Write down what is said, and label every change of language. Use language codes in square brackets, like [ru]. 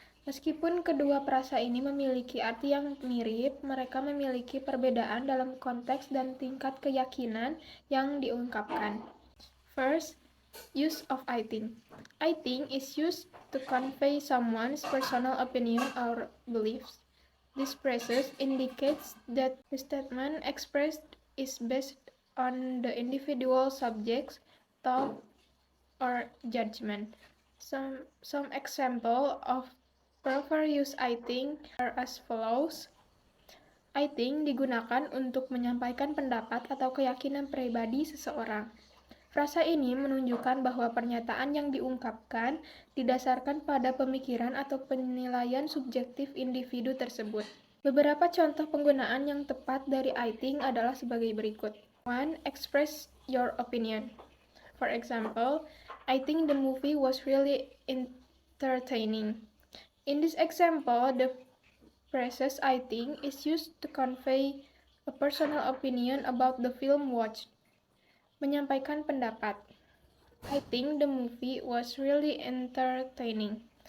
[id] Meskipun kedua frasa ini memiliki arti yang mirip, mereka memiliki perbedaan dalam konteks dan tingkat keyakinan yang diungkapkan. [en] First, use of I think. I think is used to convey someone's personal opinion or beliefs. This phrase indicates that the statement expressed is based on the individual subject's thought or judgment. Some example of proper use I think are as follows. [id] I think digunakan untuk menyampaikan pendapat atau keyakinan pribadi seseorang. Frasa ini menunjukkan bahwa pernyataan yang diungkapkan didasarkan pada pemikiran atau penilaian subjektif individu tersebut. Beberapa contoh penggunaan yang tepat dari I think adalah sebagai berikut. [en] 1. Express your opinion. For example, I think the movie was really entertaining. In this example, the phrase I think is used to convey a personal opinion about the film watched. [id] Menyampaikan pendapat. [en] I think the movie was really entertaining.